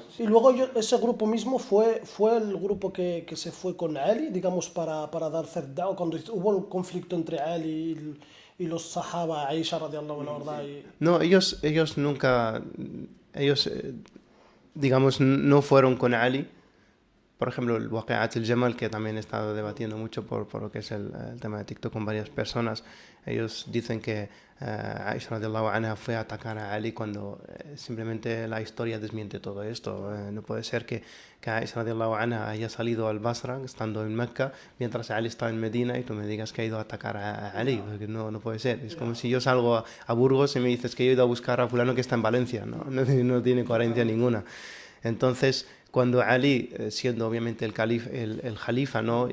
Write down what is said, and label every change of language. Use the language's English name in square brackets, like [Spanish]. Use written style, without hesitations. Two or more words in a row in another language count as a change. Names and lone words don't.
[Spanish] Y luego ese grupo mismo fue el grupo que se fue con Ali, digamos, para dar cerda, cuando hubo el conflicto entre Ali y los Sahaba, Aisha [Arabic] رضي الله عنها, [Spanish] ¿verdad? No, ellos nunca, digamos, no fueron con Ali. Por ejemplo, el Waqi'at al-Jamal, que también he estado debatiendo mucho por lo que es el tema de TikTok con varias personas. Ellos dicen que Aisha [Arabic] رضي الله عنها [Spanish] fue a atacar a Ali cuando simplemente la historia desmiente todo esto. No puede ser que Aisha [Arabic] رضي الله عنها [Spanish] haya salido al Basra, estando en Mecca, mientras Ali estaba en Medina, y tú me digas que ha ido a atacar a Ali. Porque no puede ser. Es como si yo salgo a Burgos y me dices que yo he ido a buscar a fulano que está en Valencia. No tiene coherencia ninguna. Entonces, cuando Ali, siendo obviamente el califa, ¿no?